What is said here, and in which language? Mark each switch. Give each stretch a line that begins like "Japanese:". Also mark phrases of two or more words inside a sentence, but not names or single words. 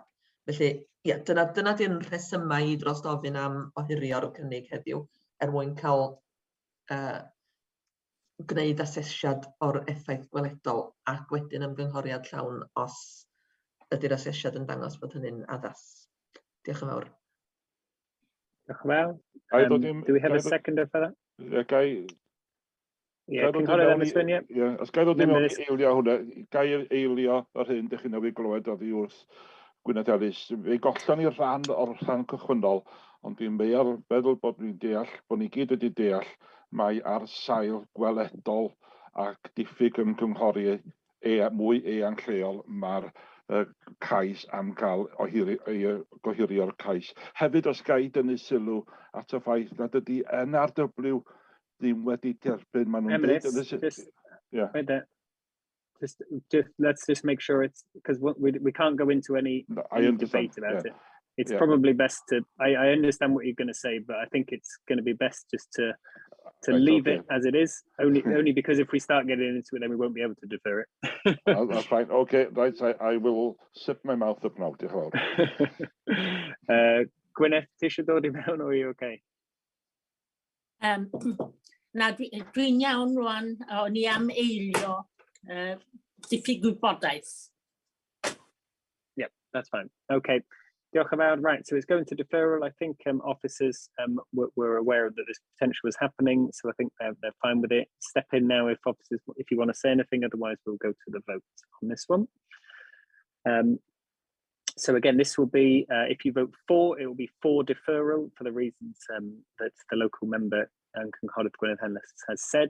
Welsh: Felly, ie, dyna di'n rhesymau i dros ofyn am ohirio'r cynnig heddiw mwyn cael gwneud asesiad o'r effaith gweledol ac wedyn ymgynghoriad llawn os ydy'r asesiad yn dangos bod hynny'n addas. Diolch yn fawr. Diolch yn fawr.
English: Do we have a seconder for that?
Welsh: Cynghorydd Emrys Wyn, ie. Os gai ddod i mewn i eilio hwnna, gai eilio yr hyn ddech chi'n newid glywed oddi wrth Gwyneth Ellis. Fe gollon ni rhan o'r rhan cychwynnol, ond dwi'n meddwl bod ni'n deall, bod ni gyd wedi deall, mae ar sail gweledol ac diffyg ymgynghori mwy eang lleol mae'r CAIS am cael gohirio'r CAIS. Hefyd os gai dynnu sylw at y ffaith nad ydy NRW ddim wedi derbyn maen nhw'n dweud.
English: Let's just make sure it's because we can't go into any debate about it. it's Yeah. probably best to, I understand what you're going to say, but I think it's going to be best just to Right, leave okay. it as it is, only because if we start getting into it, then we won't be able to defer it. That's fine. Okay, right. I will sip my mouth up now.
Welsh: Diolch yn fawr. Gwyneth, ti eisiau dod I mewn,
English: or are you okay?
Welsh: Na, dwi'n iawn rwan, o'n i am eilio diffyg gwybodaeth.
English: Yep, that's fine.
Welsh: Okay. Diolch yn fawr.
English: Right, so it's going to deferral. I think officers were aware that this potential was happening, so I think they're fine with it. Step in now if officers, if you want to say anything, otherwise we'll go to the vote on this one. So again, this will be, if you vote for, it will be for deferral for the reasons that the local member, Cynghorydd Gwynedd Henlys, has said.